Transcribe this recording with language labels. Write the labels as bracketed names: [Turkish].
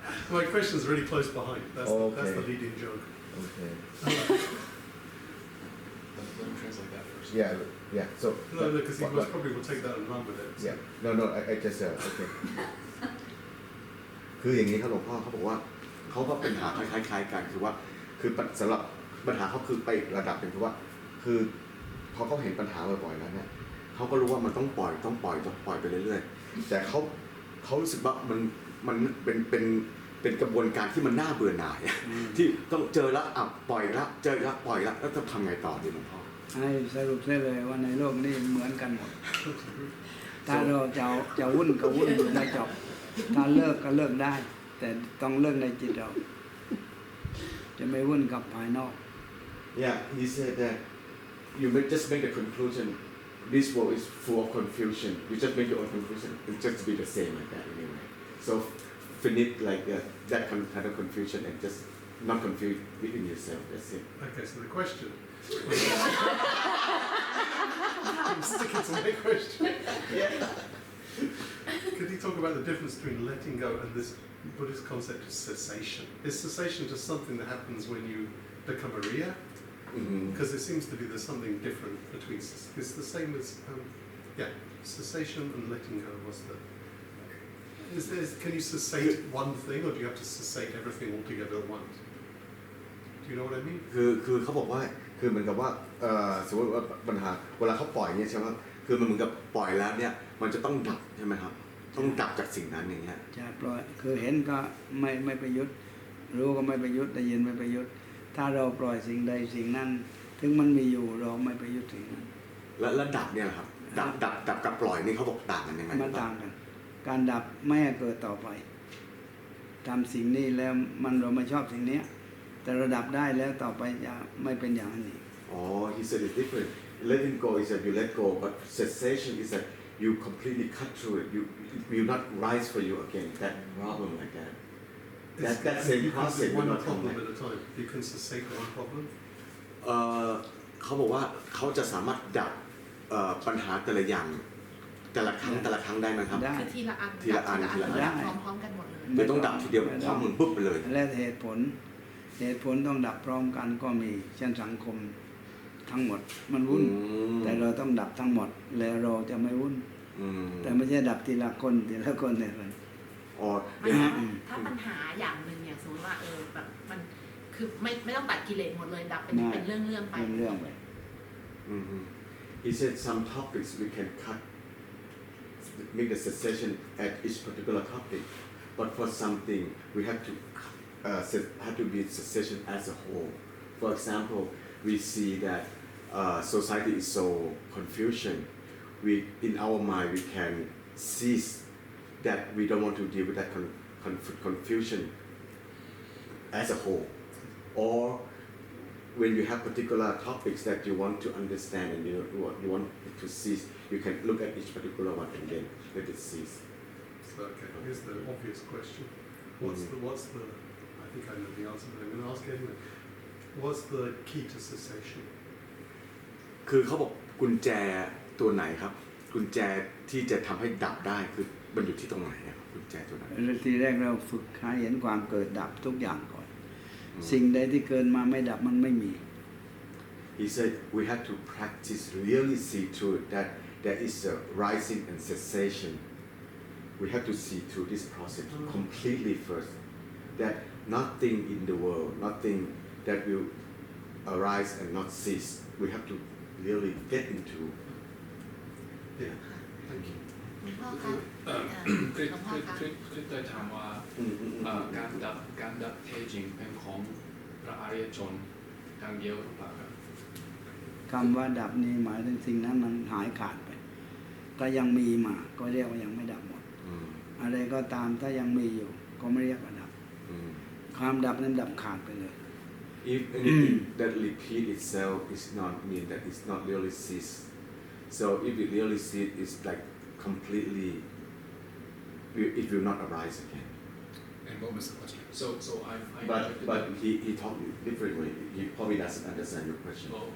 [English] My question is really close behind. That's the leading joke. Okay. Let him translate that first. Yeah. So. No, because he most probably will take that and run with it. So. Yeah. No. I just okay. [Thai] คืออย่างนี้ครับหลวงพ่อเขาบอกว่าเขาก็ปัญหาคล้ายๆกันคือว่าคือสำหรับปัญหาเขาคือไปอีกระดับหนึ่งคือว่าคือพอเขาเห็นปัญหาบ่อยๆแล้วเนี่ยเขาก็รู้ว่ามันต้องปล่อยไปเรื่อยๆแต่เขารู้สึกว่ามันเป็นกระบวนการที่มันน่าเบื่อหน่ายที่ต้องเจอแล้วปล่อยแล้วเจอแล้วปล่อยแล้วจะทำไงต่อดีหลวงพ่อ ให้สรุปได้เลยว่าในโลกนี้เหมือนกันหมดถ้าเราจะวุ่นก็วุ่นไม่จบถ้าเลิกก็เลิกได้แต่ต้องเลิกในจิตเราจะไม่วุ่นกับภายนอก [English] Yeah, he said that you just make the conclusion this world is full of confusion. You just make your own conclusion. It's just be the same like that anyway. So finish like that kind of confusion and just not confuse within yourself. That's it. Okay, so the question. I'm sticking to my question. Yeah. Could you talk about the difference between letting go and this Buddhist concept of cessation? Is cessation just something that happens when you become a Riya? Because it seems to be there's something different between. It's the same as cessation and letting go. Can you cessate one thing, or do you have to cessate everything altogether at once? Do you know what I mean? [Thai] คือเขาบอกว่าคือเหมือนกับว่าสมมติว่าปัญหาเวลาเขาปล่อยเนี่ยใช่ไหมคือมันเหมือนกับปล่อยแล้วเนี่ยมันจะต้องดับใช่ไหมครับต้องดับจากสิ่งนั้นอย่างเงี้ย จะปล่อยคือเห็นก็ไม่ไปยึดรู้ก็ไม่ไปยึดได้ยินไม่ไปยึดถ้าเราปล่อยสิ่งใดสิ่งนั้นถึงมันมีอยู่เราไม่ไปยึดสิ่งนั้น แล้วดับเนี่ยครับดับกับปล่อยนี่เขาบอกต่างกันยังไง มันต่างกันการดับไม่ให้เกิดต่อไปทำสิ่งนี้แล้วเราไม่ชอบสิ่งนี้แต่ระดับได้แล้วต่อไปจะไม่เป็นอย่างนี้ [English] he said it's different letting go is that you let go but cessation is that you completely cut through it you will not rise for you again that problem like that that same process one problem at a time you can cessate one problem [Thai] เขาบอกว่าเขาจะสามารถดับปัญหาแต่ละอย่างแต่ละครั้งได้ไหมครับ คือทีละอันพร้อมๆกันหมดเลย ไม่ต้องดับทีเดียวพร้อมมึงปุ๊บไปเลย และเหตุผล เหตุผลต้องดับพร้อมกันก็มีเช่นสังคมทั้งหมดมันวุ่นแต่เราต้องดับทั้งหมดแล้วเราจะไม่วุ่นแต่ไม่ใช่ดับทีละคนเนี่ย อ๋อ ถ้าปัญหาอย่างหนึ่งอย่างสมมติว่าแบบมันคือไม่ต้องตัดกิเลสหมดเลยดับเป็นเรื่องไป เรื่องไป [English] He said some topics we can cut, make the cessation at each particular topic, but for something we have to be cessation as a whole. For example, we see that society is so confusion. In our mind we can cease that we don't want to deal with that confusion as a whole, or when you have particular topics that you want to understand and you want it to cease, you can look at each particular one and then let it cease. So, okay, here's the obvious question. What's the I think I know the answer, but I'm going to ask anyway. What's the key to cessation? [Thai] คือเขาบอกกุญแจตัวไหนครับกุญแจที่จะทำให้ดับได้คือมันอยู่ที่ตรงไหนครับกุญแจตัวนั้น ทีแรกเราฝึกให้เห็นความเกิดดับทุกอย่างก่อนสิ่งใดที่เกินมาไม่ดับมันไม่มี [English] He said we have to practice really see through that there is a rising and cessation. We have to see through this process completely first. That nothing in the world, nothing that will arise and not cease. We have to really get into. Yeah. Thank you. [Thai] หลวงพ่อคะ คริสได้ถามว่าการดับแท้จริงเป็นของพระอริยชนทางเดียวหรือเปล่าครับ คำว่าดับนี้หมายถึงสิ่งนั้นมันหายขาดไปถ้ายังมีมาก็เรียกว่ายังไม่ดับหมดอะไรก็ตามถ้ายังมีอยู่ก็ไม่เรียกว่าดับความดับนั้นดับขาดไปเลย [English] If anything that repeat itself is not mean that it's not really cease. So if it really cease, it's like completely, it will not arise again. And what was the question? So But he talked differently. He probably doesn't understand your question.